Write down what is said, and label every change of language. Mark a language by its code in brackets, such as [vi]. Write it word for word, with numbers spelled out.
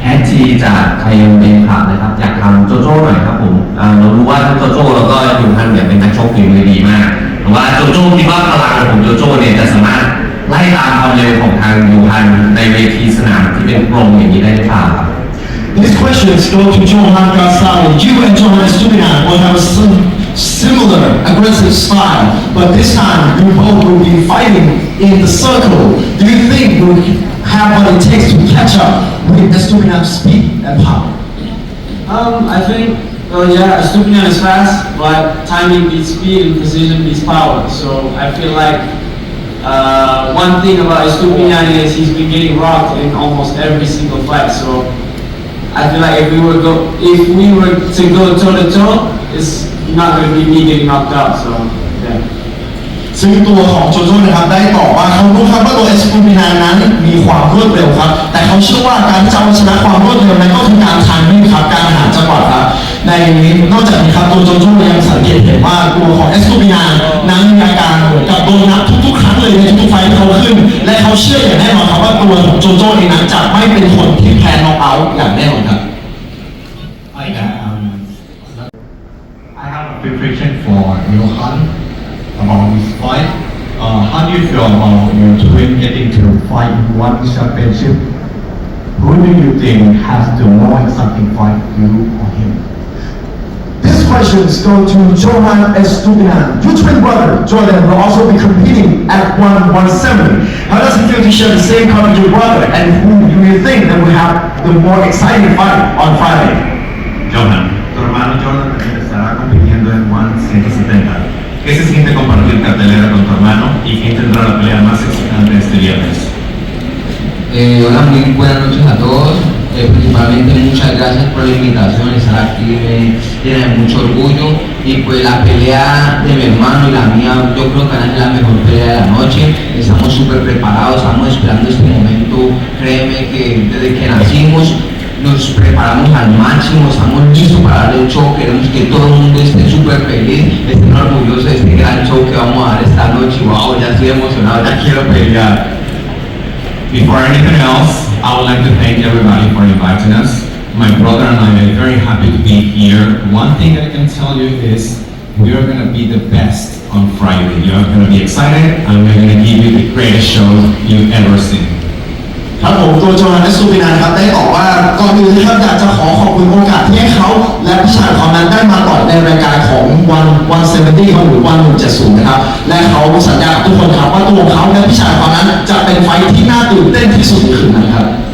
[th] ที่จากไทยเบนขาดนะครับอยากทำโจโจ้หน่อยครับผมอ่าเรารู้ว่าโจโจ้แล้วก็อยู่ท่านเนี่ยเป็นนักชกฝีมือดีมากแต่ว่าโจโจ้ที่ว่าพลังของโจโจ้เนี่ยจะสามารถไล่ตามความเร็วของทางยูฮันในเวทีสนามที่เป็นกรงอย่างนี้ได้หรือเปล่าครับ [en] This question is going to Johan Garcia. You and Johan Stupinan will have some similar aggressive style, but this time you both will be fighting in the circle. Do you think you have what it takes to catch up with Stupinan's speed and power? Um, I think, well, yeah, Stupinan is fast, but timing beats speed and precision beats power. So I feel like uh, one thing about Stupinan is he's been getting rocked in almost every single fight. So. I feel like if we were go, if we were to go toe to toe, it's not going to be me getting knocked out. So yeah. [th] ซึ่งตัวของโจโจ้นะครับได้ตอบว่าเขารู้ครับว่าตัวเอสตูมินานั้นมีความรวดเร็วครับแต่เขาเชื่อว่าการที่จะเอาชนะความรวดเร็วนั้นก็คือการทันวิ่งครับการหาจังหวะครับในนอกจากนี้ครับตัวโจโจ้ยังสังเกตเห็นว่าตัวของเอสตูมินานั้นมีอาการเหมือนกับโดนนับทุกๆครั้งเลยในทุกๆไฟล์ที่เขาขึ้นและเขาเชื่ออย่างแน่นอนครับว่าตัวของโจโจ้เองนั้นจะไม่เป็นคนที่แพ้น็อกเอาท์อย่างแน่นอนครับ [en] I have, I have a prediction for Johan about this fight. Uh, how do you feel about your twin getting to fight in one championship? Who do you think has the more exciting fight, you or him? This question is going to Johan S. Stupinan. Your twin brother, Jordan, will also be competing at one seventeen. How does it feel to share the same car with your brother? And who do you think that will have the more exciting fight on Friday? [es] Jordan, tu hermano Jordan estará compitiendo en one seventy. ¿Qué se siente compartir cartelera con tu hermano y quién tendrá la pelea más excitante este viernes? Eh, hola, muy buenas noches a todos. Eh, principalmente muchas gracias por la invitación, estar aquí me llena de mucho orgullo. Y pues la pelea de mi hermano y la mía, yo creo que es la mejor pelea de la noche. Estamos súper preparados, estamos esperando este momento. Créeme que desde que nacimos. Nos preparamos al máximo, estamos listos para dar el show, queremos que todo el mundo esté súper feliz, estén orgullosos de este gran show que vamos a dar esta noche. Wow, ya estoy emocionado, ya quiero pelear. [en] Before anything else, I would like to thank everybody for inviting us. My brother and I are very happy to be here. One thing I can tell you is we are going to be the best on Friday. You are going to be excited and we're going to give you the greatest show you've ever seen. [th] ครับผมตัวโจฮันเอสตูปินันครับได้บอกว่าก่อนอื่นนะครับอยากจะขอขอบคุณโอกาสที่ให้เขาและพี่ชายของนั้นได้มาต่อในรายการของวันวันเซเวนตี้หรือวันหนึ่งเจ็ดศูนย์นะครับและเขาสัญญากับทุกคนครับว่าตัวเขาและพี่ชายของนั้นจะเป็นไฟท์ที่น่าตื่นเต้นที่สุดในคืนนั้นครับ